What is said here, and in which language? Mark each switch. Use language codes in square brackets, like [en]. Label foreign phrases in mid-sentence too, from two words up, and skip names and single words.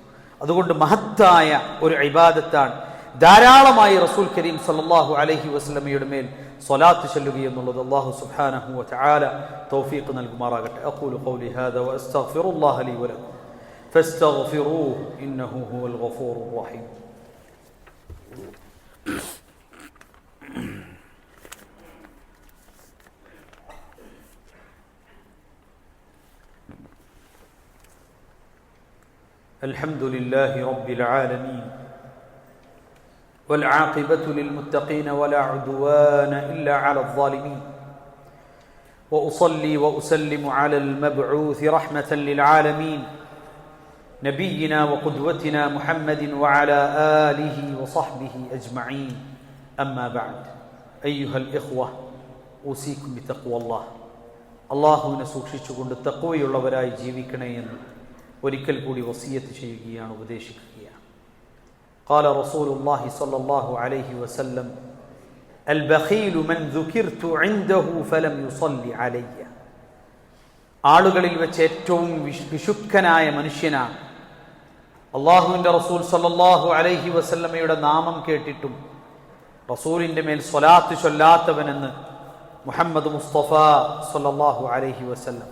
[ml] അതുകൊണ്ട് മഹത്തായ ഒരു ഇബാദത്താണ് ധാരാളമായി [ar] رسول كريم صلى الله عليه وسلم [ml] മേൽ സ്വലാത്ത് ചൊല്ലുക എന്നുള്ളത്. [ar] الله سبحانه وتعالى [ml] തൗഫീഖ് നൽകുമാറാകട്ടെ. [ar] أقول قولي هذا وأستغفر الله لي ولكم فاستغفروه إنه هو الغفور الرحيم. الحمد لله رب العالمين والعاقبة للمتقين ولا عدوان إلا على الظالمين وأصلي وأسلم على المبعوث رحمة للعالمين نبينا وقدوتنا محمد وعلى آله وصحبه أجمعين أما بعد أيها الإخوة أوصيكم بتقوى الله. [ml] അള്ളാഹുവിനെ സൂക്ഷിച്ചുകൊണ്ട് തഖ്വയുള്ളവരായി ജീവിക്കണേ എന്ന് ഒരിക്കൽ കൂടി വസിയത്ത് ചെയ്യുകയാണ്, ഉപദേശിക്കുകയാണ്. [ar] قال رسول الله صلى الله عليه وسلم البخيل من ذكرت عنده فلم يصلي علي. [ml] ആളുകളിൽ വെച്ച് ഏറ്റവും വിശുദ്ധനായ മനുഷ്യനാണ് അള്ളാഹുവിന്റെ റസൂൽ [ar] صلى الله عليه وسلم [ml] നാമം കേട്ടിട്ടും റസൂലിന്റെ മേൽ സ്വലാത്ത് ചൊല്ലാത്തവനെന്ന് [ar] محمد مصطفى صلى الله عليه وسلم.